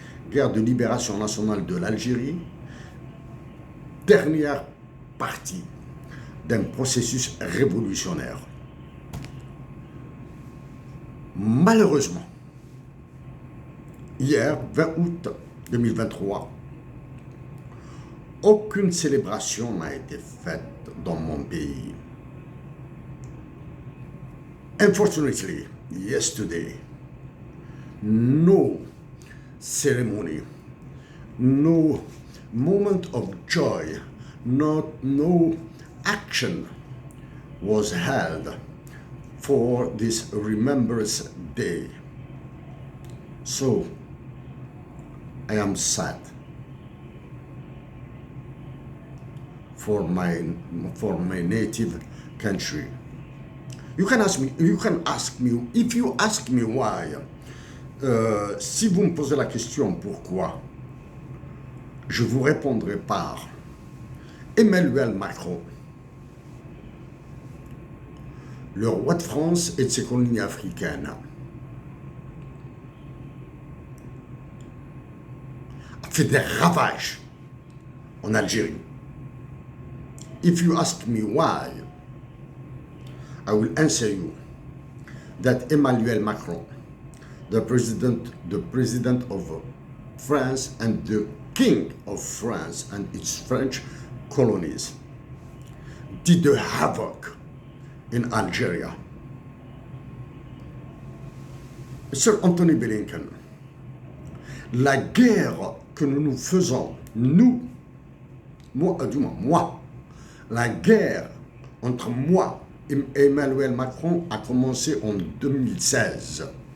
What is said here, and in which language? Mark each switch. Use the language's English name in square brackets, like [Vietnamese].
[French] Guerre de libération nationale de l'Algérie, dernière partie d'un processus révolutionnaire. Malheureusement, hier, 20 août 2023, aucune célébration n'a été faite dans mon pays. [English] Unfortunately, yesterday, no ceremony, no moment of joy, no action was held for this Remembrance Day. So, I am sad for my native country. You can ask me, if you ask me why, [French] si vous me posez la question pourquoi, je vous répondrai par Emmanuel Macron, le roi de France et de ses colonies africaines, a fait des ravages en Algérie. [English] If you ask me why, I will answer you that Emmanuel Macron, the president of France and the king of France and its French colonies, did the havoc in Algeria. [French] Monsieur Anthony Blinken, la guerre que nous faisons, moi, la guerre entre moi et Emmanuel Macron a commencé en 2016.